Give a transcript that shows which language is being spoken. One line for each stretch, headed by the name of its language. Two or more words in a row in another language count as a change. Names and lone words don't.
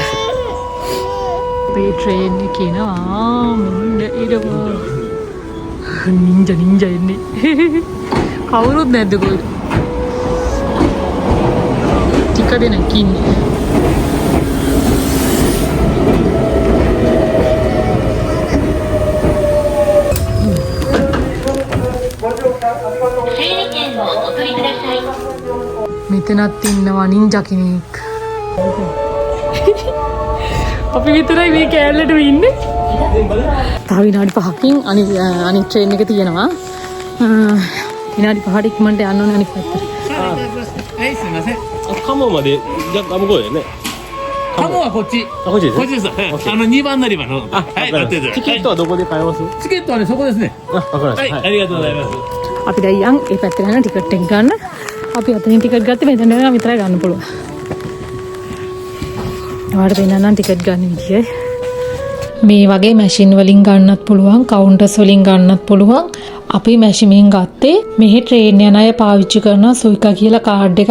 Sinhala: මේ ට්‍රේන් එක එනවා මුන්න ඉරවා නින්ජා එන්නේ කවුරුත් නැද්ද කොහෙද ටික දෙනෙක් ඉන්නේ මෙතනත් ඉන්නවා නින්ජා කෙනෙක්. අපි විතරයි මේ කෑල්ලට ඉන්නේ. තව විනාඩි 5කින් අනිත් ට්‍රේන් එක තියෙනවා. විනාඩි 5ට ඉක්මනට යන්න ඕනේ අනිත් පැත්තට.
Japanese: はい、すみません。鴨までじゃあ向こうだよね。ハモはこっち。あ、こっちですこっちです。2番乗り場の。はい、待ってチケットはどこで買えます？チケットはね、そこですね。あ、わかりました。はい、ありがとうございます。
Sinhala: අපි දැන් ඒ පැත්තට යන ටිකට් එක ගන්න. අපි අතනින් ටිකට් ගත්තේ මෙතන නම් විතරයි ගන්න පුළුවන්. ඔයාලට වෙනනම් ටිකට් ගන්න විදිය. මේ වගේ මැෂින් වලින් ගන්නත් පුළුවන්, කවුන්ටර්ස් වලින් ගන්නත් පුළුවන්. අපි මැෂිමින් ගත්තේ මෙහි ට්‍රේන් යන අය පාවිච්චි කරන සුයිකා කියලා කාඩ් එකක්.